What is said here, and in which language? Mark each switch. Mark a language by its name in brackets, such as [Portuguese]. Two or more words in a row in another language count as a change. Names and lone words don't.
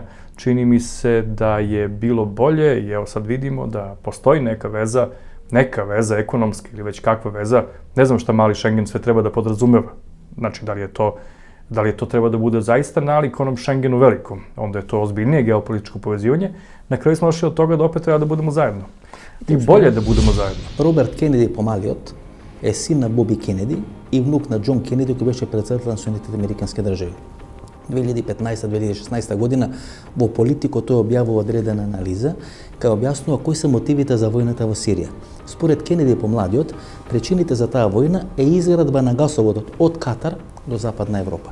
[Serbian] Čini mi se da je bilo bolje i evo sad vidimo da postoji neka veza ekonomska ili već kakva veza, ne znam šta mali Schengen sve treba da podrazumeva. Znači, da li je to Da li je to treba da bude zaista nalik onom Schengenu velikom? Onda je to ozbiljnije geopolitičko povezivanje. Na kraju smo došli od toga da opet treba da budemo zajedno. I bolje da budemo zajedno. [Macedonian] Robert Kennedy помалиот е син на Боби Кенеди и внук на Џон Кенеди, кој беше председател на Соединетите американски држави. 2015-2016 година во Политико тој објавува одредена анализа кај објаснува кои се мотивите за војната во Сирија. Според Кенеди помладиот, причините за таа војна е изградба на гасоводот од Катар до Западна Европа.